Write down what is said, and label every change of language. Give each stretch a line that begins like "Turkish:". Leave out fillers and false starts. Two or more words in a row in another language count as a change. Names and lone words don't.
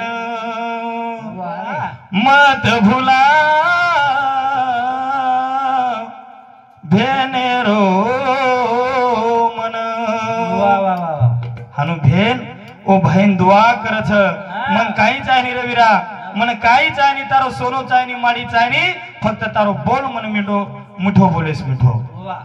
Lambadi: वाह मत भुला भेनेरो मन वाह वाह वाह हानु भेन ओ बहन दुआ करछ मन काही चाहनी रे वीरा मन काही चाहनी तारो सोनो चाहनी माडी चाहनी फक्त तारो बोल मन मिठो मुठो बोलेस मिठो वाह